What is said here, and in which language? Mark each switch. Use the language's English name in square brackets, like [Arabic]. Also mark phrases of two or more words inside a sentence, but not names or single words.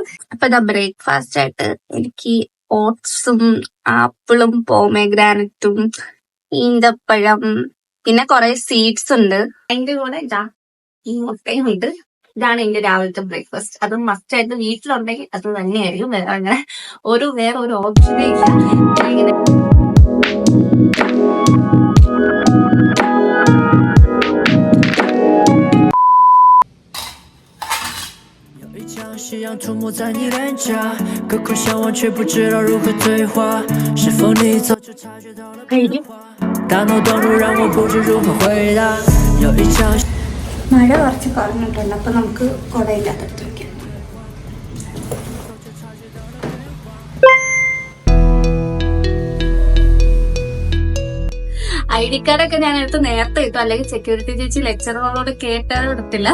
[Malayalam] അപ്പൊ ഇതാ ബ്രേക്ക്ഫാസ്റ്റ് ആയിട്ട് എനിക്ക് ഓട്സും ആപ്പിളും പോമഗ്രാനറ്റും ഈന്തപ്പഴം പിന്നെ കുറെ സീഡ്സ് ഉണ്ട്. അതിന്റെ കൂടെ ഇതാ ഈ മുട്ടയും ഉണ്ട്. ഇതാണ് എന്റെ രാവിലത്തെ ബ്രേക്ക്ഫാസ്റ്റ്. അത് മസ്റ്റ് ആയിട്ട് വീട്ടിലുണ്ടെങ്കിൽ അത് തന്നെയായിരിക്കും. അങ്ങനെ വേറെ ഒരു ഓപ്ഷനേ ഇല്ല. ഇങ്ങനെ [Chinese] 夕阳涂抹在你脸颊，隔空相望却不知道如何对话，是否你早就察觉到了变化，大脑短路让我不知如何回答。有一场 [Malayalam] മഴ കുറച്ച് കുറഞ്ഞിട്ടുണ്ട്. അപ്പൊ നമുക്ക് കുടയില്ലാത്തടുത്ത് വെക്കാം. ID കാർഡൊക്കെ ഞാൻ എടുത്ത് നേരത്തെ ഇട്ടു, അല്ലെങ്കിൽ സെക്യൂരിറ്റി ചേച്ചി ലെക്ചറുകളോട് കേട്ടാലും എടുത്തില്ല.